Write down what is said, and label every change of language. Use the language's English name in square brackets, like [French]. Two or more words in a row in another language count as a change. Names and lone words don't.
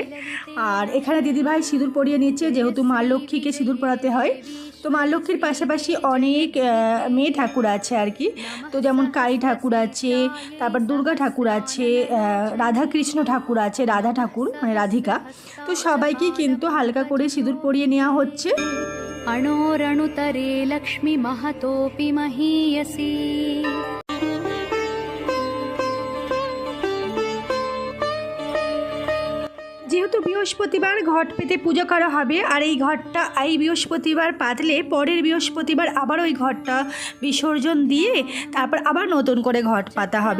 [Bangla] আর এখানে দিদিভাই সিঁদুর পরিয়ে নিচ্ছে, যেহেতু মা লক্ষ্মীকে সিঁদুর পরাতে হয়। তো মা লক্ষ্মীর পাশাপাশি অনেক মেয়ে ঠাকুর আছে আর কি। তো যেমন কালী ঠাকুর আছে, তারপর দুর্গা ঠাকুর আছে, রাধাকৃষ্ণ ঠাকুর আছে, রাধা ঠাকুর মানে রাধিকা। তো সবাইকেই কিন্তু হালকা করে সিঁদুর পরিয়ে নেওয়া হচ্ছে। [Sanskrit] अणोरणुतरे लक्ष्मी महतोऽपि महीयसी [Bangla] যেহেতু বৃহস্পতিবার ঘট পেতে পুজো করা হবে, আর এই ঘটটা এই বৃহস্পতিবার পাতলে পরের বৃহস্পতিবার আবার ওই ঘটটা বিসর্জন দিয়ে তারপর আবার নতুন করে ঘট পাতা হবে।